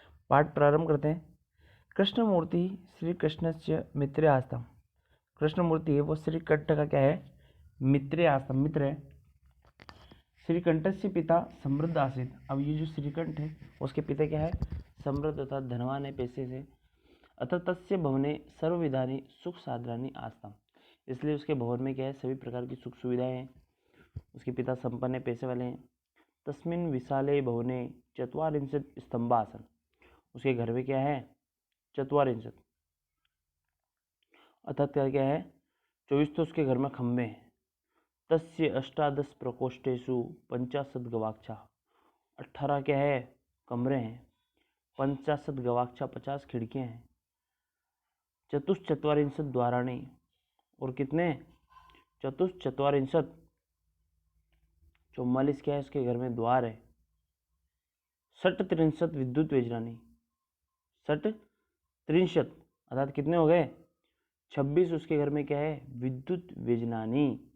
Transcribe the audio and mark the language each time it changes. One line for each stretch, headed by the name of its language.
Hindi: पाठ प्रारंभ करते हैं।
Sanskrit: कृष्णमूर्ति श्री कृष्णस्य मित्र आस्ताम।
Hindi: कृष्णमूर्ति है वो श्रीकंठ का क्या है?
Sanskrit: मित्र आस्ताम,
Hindi: मित्र है।
Sanskrit: श्रीकंठस्य पिता समृद्ध आसित।
Hindi: अब ये जो श्रीकंठ है उसके पिता क्या है? समृद्ध तथा धनवान है पैसे से।
Sanskrit: अतः तस्य भवने सर्वविधानि सुख साधनानि आस्ताम।
Hindi: इसलिए उसके भवन में क्या है? सभी प्रकार की सुख सुविधाएं हैं। उसके पिता संपन्न है, पैसे वाले हैं।
Sanskrit: तस्मिन् विशाले भवने चत्वारिंशत् स्तंभासन।
Hindi: उसके घर में क्या है? चत्वारिंशत् अर्थात क्या है? 24 तो उसके घर में खंबे हैं।
Sanskrit: तस्य अष्टादश प्रकोष्ठेषु 50 गवाक्षा।
Hindi: 18 क्या है? कमरे हैं।
Sanskrit: 50 गवाक्षा
Hindi: 50 खिड़कियां हैं।
Sanskrit: चतुश्चत्वारिंशत् द्वाराणि।
Hindi: और कितने? चतुश्चत्वारिंशत् 44 क्या है? उसके घर में द्वार है।
Sanskrit: 63 विद्युत व्यजनानि।
Hindi: 63 अर्थात कितने हो गए? 26 उसके घर में क्या है?
Sanskrit: विद्युत व्यजनानि।